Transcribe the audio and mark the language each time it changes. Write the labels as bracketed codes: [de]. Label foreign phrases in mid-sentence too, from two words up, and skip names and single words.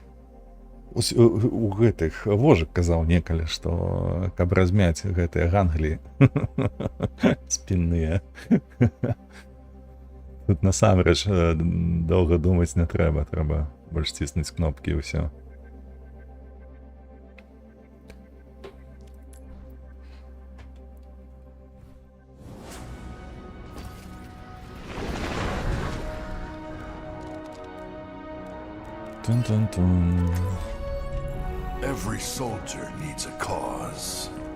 [be] У гэтых вожак казаў некалі, што каб размяць гэтыя ганглі спінныя. Тут насамрэч доўга думаць не трэба, трэба больш ціснуць кнопкі і ўсё. Тун-тун-тун. [en] Every soldier needs a cause.